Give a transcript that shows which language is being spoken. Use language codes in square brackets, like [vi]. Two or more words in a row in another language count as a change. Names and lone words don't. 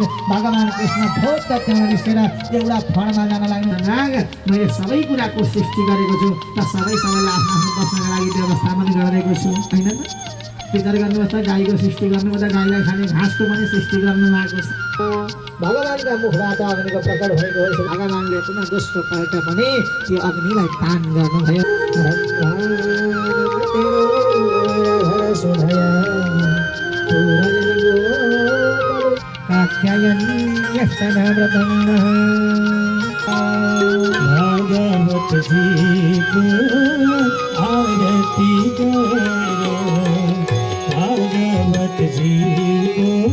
[ne] भगवान कृष्ण ठोक्क त्यहाँ निस्केर एउटा फणमा जान लाग्नु नाग मैले सबै कुराको सृष्टि गरेको छु र सबैलाई आफ्नो आफ्नो बस्नका लागि व्यवस्थापन गरेको छु हैन त। विचार गर्नुहोस् त गाईको सृष्टि गर्नुभन्दा गाईलाई खाने घाँसको पनि सृष्टि गर्नु भएको छ। भगवानका मुखबाट अग्निको प्रकट भएको हो। भगवानले पुनः दोस्रो पल्ट पनि त्यो अग्निलाई पान गर्नुभयो। [hi] भागवत जी को आरती करो, भागवत जी को